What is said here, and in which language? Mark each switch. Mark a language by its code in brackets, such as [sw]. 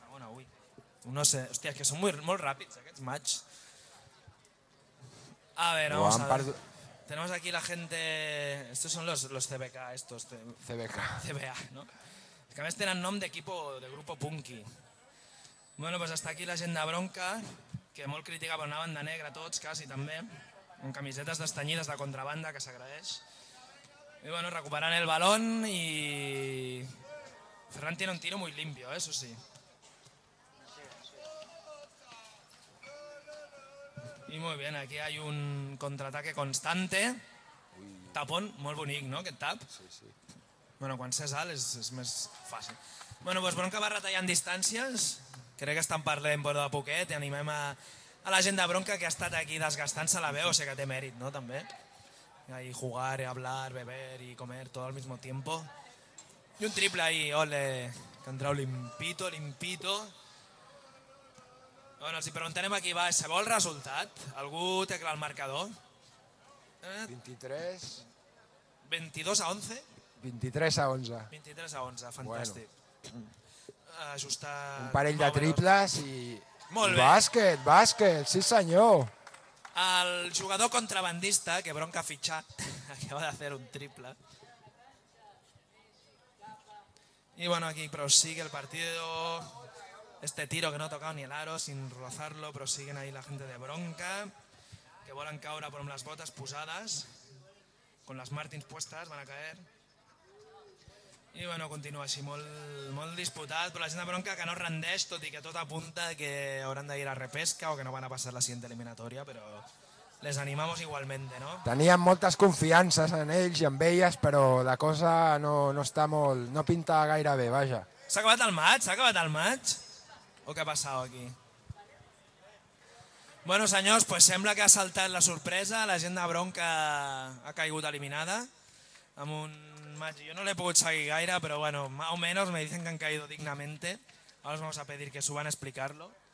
[es] uy. Hostia, es que son muy rápidos, [ca] aquests match. [es] A ver, vamos a ver. Tenemos aquí la gente... Estos son los CBK, estos. CBK. CBA, ¿no? Es que a veces [ca] tenen nom d'equipo, [es] de grupo punky. Bueno, pues hasta aquí [ca] la gent de Bronca, que molt crítica, però anaven de negre tots, quasi, també, amb camisetes destanyides de contrabanda, que s'agraeix. I bueno, recuperant el balón i... [es] Ferran tiene un tiro muy limpio, eso sí. I muy bien, aquí hay un contraataque constante. [ca] Tapón, molt bonic, no, aquest tap? Sí. Bueno, quan s'és alt és més fàcil. Bueno, pues Bronca va retallant distàncies. Crec que estan parlant però de poquet i animem a la gent de Bronca que ha estat aquí desgastant-se la veu, o sigui que té mèrit, no, també. [es] Ahí jugar, hablar, beber y comer todo al mismo tiempo. I un triple ahí, ole, que entrau limpito. [ca] Bueno, els hi preguntarem a qui va, se vol resultat? Algú té clar el marcador? 23. 22-11? 23-11. 23-11, fantàstic. Bueno. Ajustar... Un parell de triples i... Molt bé. Bàsquet, sí senyor. El jugador contrabandista, que bronca ha fitxat, acaba de fer un triple. [es] Y bueno, aquí prosigue el partido. Este tiro que no ha tocado ni el aro, sin rozarlo, prosiguen ahí la gente de bronca, [ca] que volen caure amb les botes posades, [es] con las Martins puestas, van a caer. [ca] I bueno, continua així, molt, molt disputat, però la gent de bronca que no rendeix, tot i que tot apunta que hauran d'anar a repesca o que no van a passar la siguiente eliminatòria, però [es] les animamos igualmente, [ca] no? Tenien moltes confiances en ells i en elles, però la cosa no, no està molt, no pinta gaire bé, vaja. S'ha acabat el maig, s'ha acabat el maig? [es] ¿O qué ha pasado aquí? Bueno, señores, pues [ca] sembla que ha saltat la sorpresa. La gent de bronca ha caigut eliminada. Amb un... [es] Yo [ca] no l'he pogut seguir gaire, però [es] bueno, más o menos me dicen que han caído dignamente. Ahora os vamos a pedir que suban a explicarlo.